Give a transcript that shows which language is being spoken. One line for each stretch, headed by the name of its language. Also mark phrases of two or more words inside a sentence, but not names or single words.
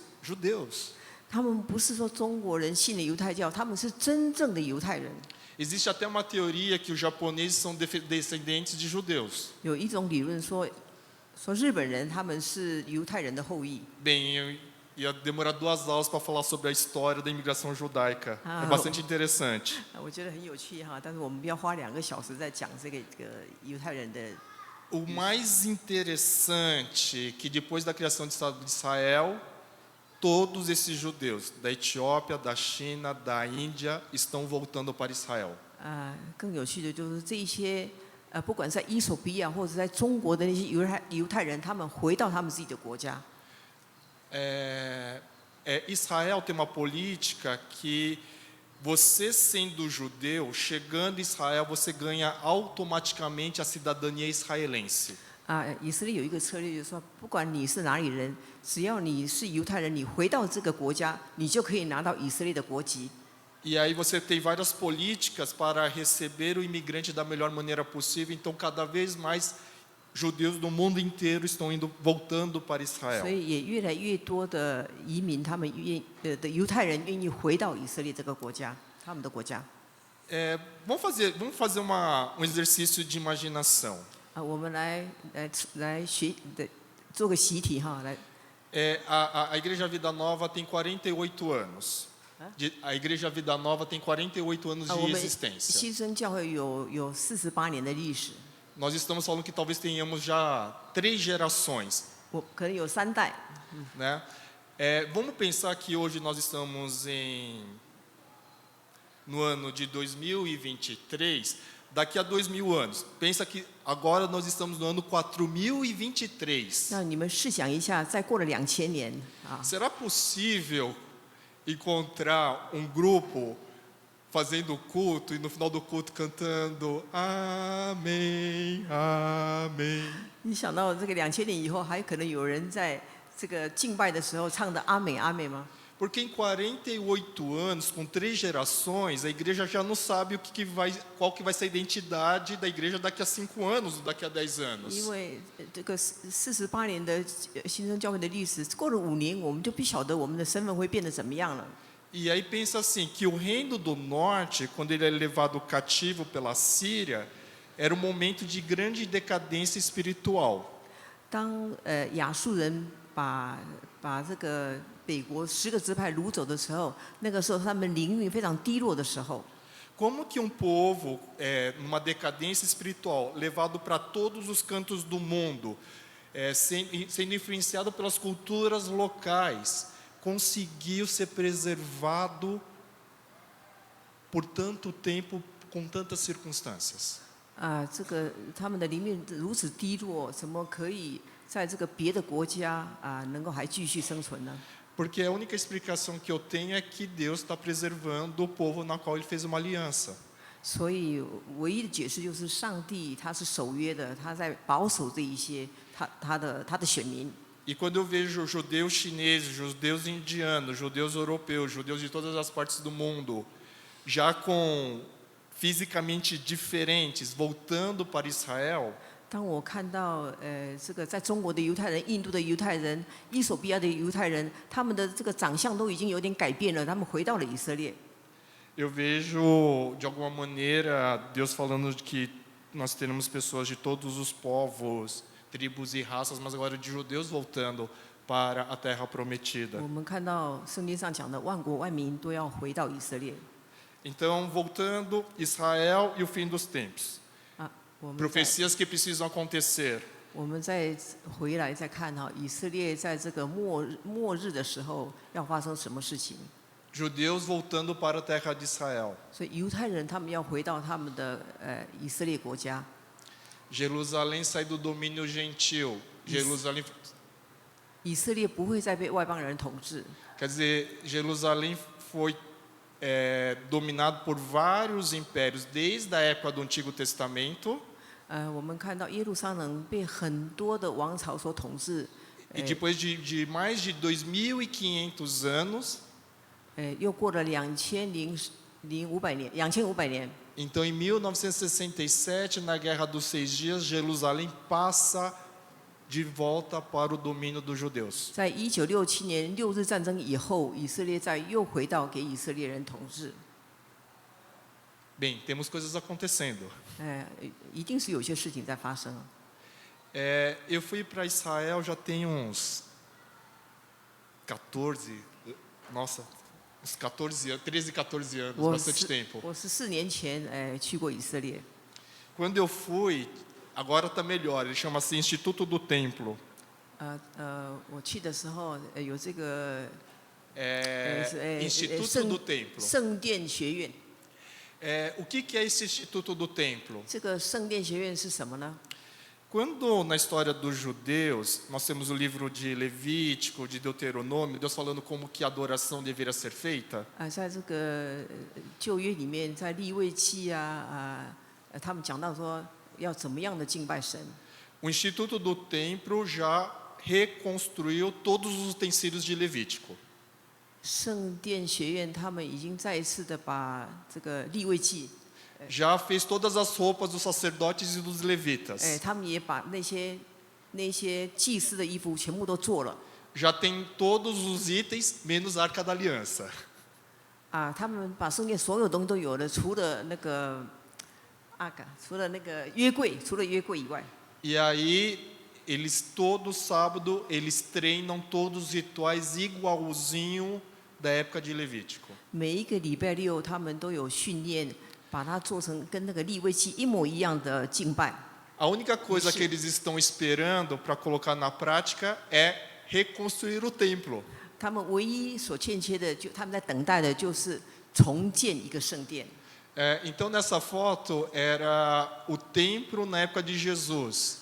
Chinese: 他们不是说中国人信了犹太教，他们是真正的犹太人。
Portuguese: Existe até uma teoria que os japoneses são descendentes de judeus.
Chinese: 有一种理论说日本人他们是犹太人的后裔。
Portuguese: Bem, eu ia demorar 2 aulas para falar sobre a história da imigração judaica. É bastante interessante.
Chinese: 我觉得很有趣哈，但是我们不要花2个小时在讲这个犹太人的。
Portuguese: O mais interessante que depois da criação do Estado de Israel, todos esses judeus da Etiópia, da China, da Índia estão voltando para Israel.
Chinese: 更有趣的就是这些不管在伊索比亚或者在中国的那些犹太人，他们回到他们自己的国家。
Portuguese: Israel tem uma política que você sendo judeu, chegando em Israel, você ganha automaticamente a cidadania israelense.
Chinese: 以色列有一个策略，就是说，不管你是哪里人，只要你是犹太人，你回到这个国家，你就可以拿到以色列的国籍。
Portuguese: E aí você tem várias políticas para receber o imigrante da melhor maneira possível. Então, cada vez mais judeus do mundo inteiro estão voltando para
Chinese: 所
Portuguese: Israel.
Chinese: 以也越来越多的移民，他们的犹太人愿意回到以色列这个国家，他们的国家。
Portuguese: Vamos fazer um exercício de imaginação.
Chinese: 我们来做个习题哈，来。
Portuguese: A Igreja Vida Nova tem 48 anos. A Igreja Vida Nova tem 48 anos de existência.
Chinese: 新生教会有48年的历史。
Portuguese: Nós estamos falando que talvez tenhamos já 3 gerações.
Chinese: 可能有3代。
Portuguese: Né? Vamos pensar que hoje nós estamos no ano de 2023. Daqui a 2000 anos. Pensa que agora nós estamos no ano 4023.
Chinese: 那你们试想一下，再过了2000年啊。
Portuguese: Será possível encontrar um grupo fazendo culto e no final do culto cantando Amém, Amém?
Chinese: 你想到这个2000年以后，还可能有人在这个敬拜的时候唱的阿美阿美吗？
Portuguese: Porque em 48 anos, com 3 gerações, a igreja já não sabe qual que vai ser a identidade da igreja daqui a 5 anos ou daqui a 10 anos.
Chinese: 因为这个48年的新生教会的历史，过了5年，我们就不晓得我们的身份会变得怎么样了。
Portuguese: E aí pensa assim, que o reino do norte, quando ele é levado cativo pela Síria, era um momento de grande decadência espiritual.
Chinese: 当亚述人把这个北国10个支派掳走的时候，那个时候他们灵命非常低落的时候。
Portuguese: Como que um povo, numa decadência espiritual, levado para todos os cantos do mundo, sendo influenciado pelas culturas locais, conseguiu ser preservado por tanto tempo, com tantas circunstâncias?
Chinese: 这个他们的灵命如此低落，怎么可以在这个别的国家能够还继续生存呢？
Portuguese: Porque a única explicação que eu tenho é que Deus está preservando o povo na qual Ele fez uma aliança.
Chinese: 所以唯一的解释就是上帝他是守约的，他在保守这一些他的选民。
Portuguese: E quando eu vejo judeus chineses, judeus indianos, judeus europeus, judeus de todas as partes do mundo, já fisicamente diferentes, voltando para Israel,
Chinese: 当我看到这个在中国的犹太人、印度的犹太人、伊索比亚的犹太人，他们的这个长相都已经有点改变了，他们回到了以色列。
Portuguese: eu vejo de alguma maneira Deus falando de que nós teremos pessoas de todos os povos, tribos e raças, mas agora de judeus voltando para a terra prometida.
Chinese: 我们看到圣经上讲的万国万民都要回到以色列。
Portuguese: Então, voltando, Israel e o fim dos tempos.
Chinese: 我们
Portuguese: Profecias que precisam acontecer.
Chinese: 我们再回来再看哈，以色列在这个末日的时候要发生什么事情？
Portuguese: Judeus voltando para a terra de Israel.
Chinese: 所以犹太人他们要回到他们的以色列国家。
Portuguese: Jerusalém sai do domínio gentil. Jerusalém,
Chinese: 以色列不会再被外邦人统治。
Portuguese: quer dizer, Jerusalém foi dominado por vários impérios desde a época do Antigo Testamento.
Chinese: 我们看到耶路撒冷被很多的王朝所统治。
Portuguese: E depois de mais de 2.500 anos,
Chinese: 又过了2500年。
Portuguese: então em 1967, na Guerra dos 6 Dias, Jerusalém passa de volta para o domínio dos judeus.
Chinese: 在1967年6日战争以后，以色列又回到给以色列人统治。
Portuguese: Bem, temos coisas acontecendo.
Chinese: 一定是有些事情在发生。
Portuguese: Eu fui para Israel já tem uns 14, nossa, uns 13, 14 anos, bastante tempo.
Chinese: 我14年前去过以色列。
Portuguese: Quando eu fui, agora está melhor, ele chama-se Instituto do Templo.
Chinese: 我去的时候有这个
Portuguese: Instituto do Templo.
Chinese: 圣殿学院。
Portuguese: O que é esse Instituto do Templo?
Chinese: 这个圣殿学院是什么呢？
Portuguese: Quando na história dos judeus, nós temos o livro de Levítico, de Deuteronômio, Deus falando como que a adoração deveria ser feita.
Chinese: 在这个旧约里面，在利未记他们讲到说要怎么样的敬拜神。
Portuguese: O Instituto do Templo já reconstruiu todos os utensílios de Levítico.
Chinese: 圣殿学院他们已经再一次的把这个利未记，
Portuguese: Já fez todas as roupas dos sacerdotes e dos levitas.
Chinese: 他们也把那些祭司的衣服全部都做了。
Portuguese: Já tem todos os itens, menos a Arca da Aliança.
Chinese: 他们把圣殿所有东西都有了，除了那个除了那个约柜，除了约柜以外。
Portuguese: E aí, eles todo sábado, eles treinam todos os rituais igualzinho da época de Levítico.
Chinese: 每一个礼拜六，他们都有训练，把它做成跟那个利未记一模一样的敬拜。
Portuguese: A única coisa que eles estão esperando para colocar na prática é reconstruir o templo.
Chinese: 他们唯一所欠缺的，他们在等待的就是重建一个圣殿。
Portuguese: Então, nessa foto, era o templo na época de Jesus.